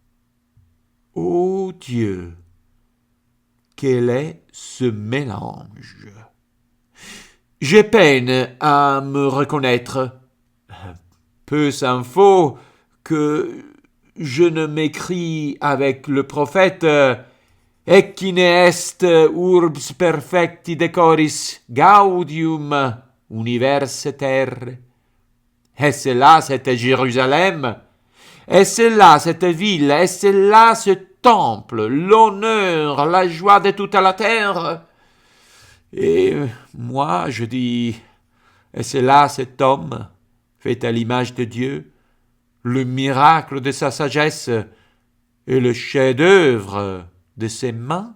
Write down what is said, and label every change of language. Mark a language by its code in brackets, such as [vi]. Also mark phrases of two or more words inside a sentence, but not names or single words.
[fr] Ô Dieu, quel est ce mélange? J'ai peine à me reconnaître. Peu s'en faut que je ne m'écris avec le prophète [la] Ecine est urbs perfecti decoris gaudium universe terre. [fr] Est-ce là cette Jérusalem? Est-ce là cette ville? Est-ce là ce temple? L'honneur, la joie de toute la terre? Et moi, je dis, est-ce là cet homme, fait à l'image de Dieu, le miracle de sa sagesse et le chef-d'œuvre de ses mains?